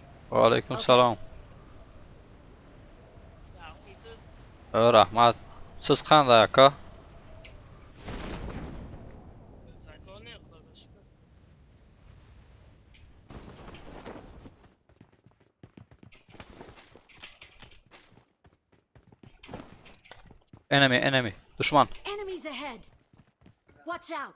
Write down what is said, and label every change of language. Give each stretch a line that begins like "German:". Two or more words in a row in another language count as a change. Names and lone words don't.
Arabic: وعليكم السلام.
Uzbek: Yaxshisiz? Rahmat. Siz qanday aka? Zakoni Xudoga shukr.
English: Enemy. Düşman. Enemies ahead. Watch out.